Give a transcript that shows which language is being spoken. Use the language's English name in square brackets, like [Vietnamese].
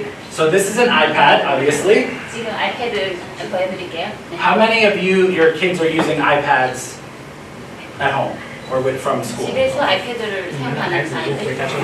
[English] So this is an iPad, obviously. [Korean] 지금 아이패드 보여드릴게요. 네. [English] How many of your kids are using iPads at home or from school? [Korean] 집에서 아이패드를 사용하는 아이들.